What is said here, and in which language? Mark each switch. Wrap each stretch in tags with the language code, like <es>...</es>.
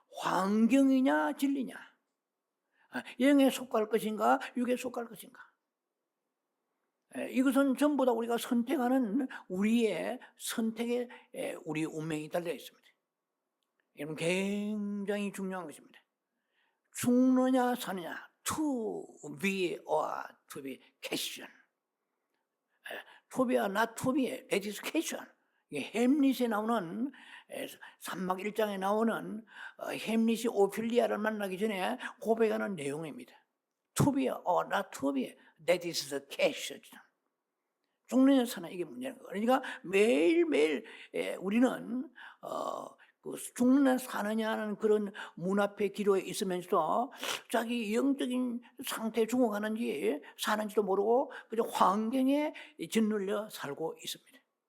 <ko>환경이냐 진리냐, 영에 속할 것인가 육에 속할 것인가. 이것은 전부 다 우리가 선택하는 우리의 선택에 우리 운명이 달려 있습니다. 이건 굉장히 중요한 것입니다. 죽느냐 사느냐,</ko> <en>to be or to be question, to be or not to be, that is question.</en> <ko>햄릿에 나오는 산막 1장에 나오는 햄릿이 오피리아를 만나기 전에 고백하는 내용입니다.</ko> <en>To be or not to be, that is the question.</en> <ko>죽느냐 사느냐 이게 문제는 거예요. 그러니까 매일매일 우리는 죽느냐 사느냐는 그런 문 앞에 기로에 있으면서도 자기 영적인 상태에 죽어가는지 사는지도 모르고 그저 환경에 짓눌려 살고 있습니다.</ko>